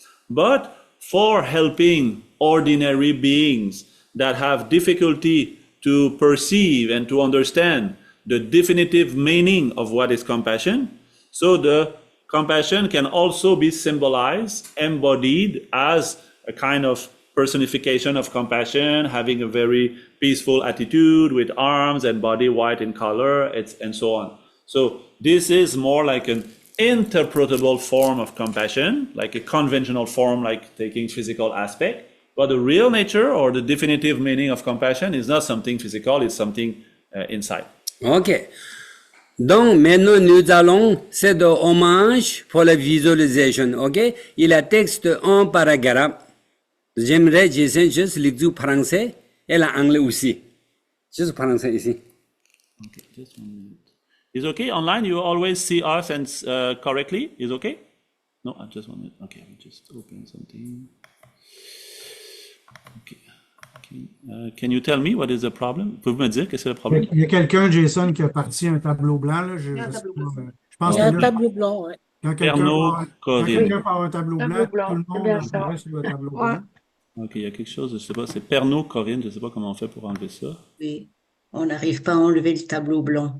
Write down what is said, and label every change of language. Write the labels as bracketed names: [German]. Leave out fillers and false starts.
[English] But for helping ordinary beings that have difficulty to perceive and to understand the definitive meaning of what is compassion, so the compassion can also be symbolized, embodied as a kind of personification of compassion, having a very peaceful attitude with arms and body white in color, and so on. So this is more like an interpretable form of compassion, like a conventional form, like taking physical aspect. But the real nature or the definitive meaning of compassion is not something physical, it's something inside. OK. [French] Donc, maintenant, nous allons, c'est de hommage pour la visualisation, OK? Il y a texte en paragraphe. J'aimerais juste lire français et l'anglais aussi. Juste français ici. [English] Okay, just 1 minute. Is okay online? You always see us and correctly? Is okay? No, just 1 minute. Okay, I'll just open something. Okay. Can you tell me what is the problem? [French] Pouvez-vous me dire qu'est-ce que c'est le problème? Il y a quelqu'un, Jason, qui a parti un tableau blanc. Là. Je pense Il y a que un là, tableau blanc, ouais. quand quelqu'un part un tableau blanc, tout le monde apparaît sur le tableau blanc. Ok, il y a quelque chose, je sais pas, c'est Pernod, Corinne, je sais pas comment on fait pour enlever ça. Oui, on n'arrive pas à enlever le tableau blanc.